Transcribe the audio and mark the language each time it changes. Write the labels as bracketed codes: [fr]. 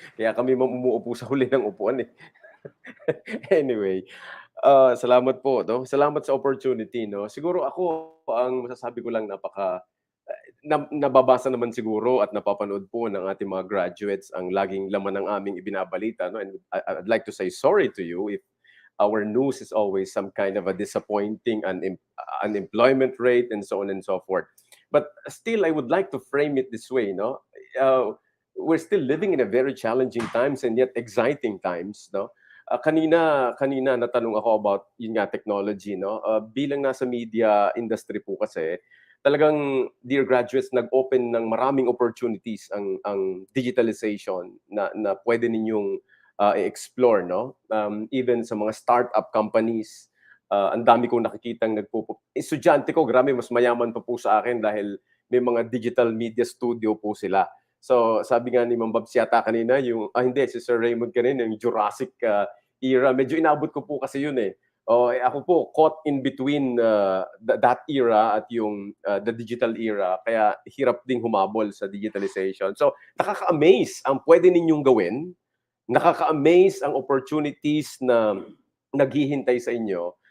[tl] Kaya kami umuupo sa huli ng upuan eh. Anyway, salamat po. No? Salamat sa opportunity. No? Siguro ako, ang masasabi ko lang nababasa naman siguro at napapanood po ng ating mga graduates ang laging laman ng aming ibinabalita. No? [en] And I'd like to say sorry to you if our news is always some kind of a disappointing unemployment rate and so on and so forth. But still, I would like to frame it this way. No? We're still living in a very challenging times and yet exciting times. [tl] No? Kanina natanong ako about yun nga technology. No? Bilang nasa media industry po kasi, talagang, dear graduates, nag-open ng maraming opportunities ang digitalization na pwede ninyong i-explore, no? Even sa mga startup companies, ang dami kong nakikitang estudyante ko, grabe, mas mayaman pa po sa akin dahil may mga digital media studio po sila. So, sabi nga ni Ma'am Babs yata kanina, hindi, si Sir Raymund kanina, yung Jurassic era, medyo inabot ko po kasi yun eh. Ako po, [en] caught in between that era at yung the digital era. [tl] Kaya hirap ding humabol sa digitalization. So, nakaka-amaze ang pwede ninyong gawin. Nakaka-amaze ang opportunities na naghihintay sa inyo.